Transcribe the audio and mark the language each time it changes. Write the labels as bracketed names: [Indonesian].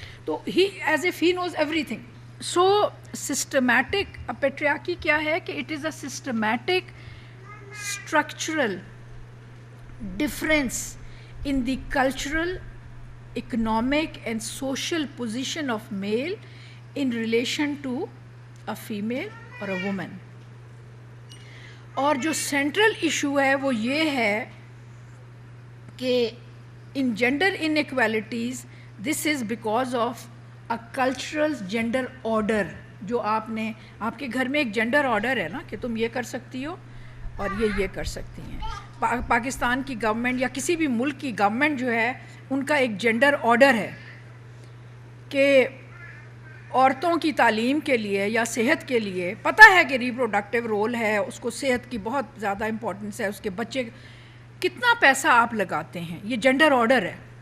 [English] تو he as if he knows everything. So systematic patriarchy [Urdu] کیا ہے کہ [English] It is a systematic structural difference in the cultural, economic and social position of male in relation to a female or a woman. [Urdu] اور جو central issue ہے وہ یہ ہے کہ [English] in gender inequalities this is because of a cultural gender order. [Urdu] جو آپ نے, آپ کے گھر میں ایک جینڈر آرڈر ہے نا کہ تم یہ کر سکتی ہو اور یہ کر سکتی ہیں. پاکستان کی گورنمنٹ یا کسی بھی ملک کی گورنمنٹ جو ہے ان کا ایک جینڈر آرڈر ہے کہ عورتوں کی تعلیم کے لیے یا صحت کے لیے, پتہ ہے کہ ریپروڈکٹیو رول ہے, اس کو صحت کی بہت زیادہ امپورٹنس ہے, اس کے بچے کتنا پیسہ آپ لگاتے ہیں, یہ جینڈر آرڈر ہے.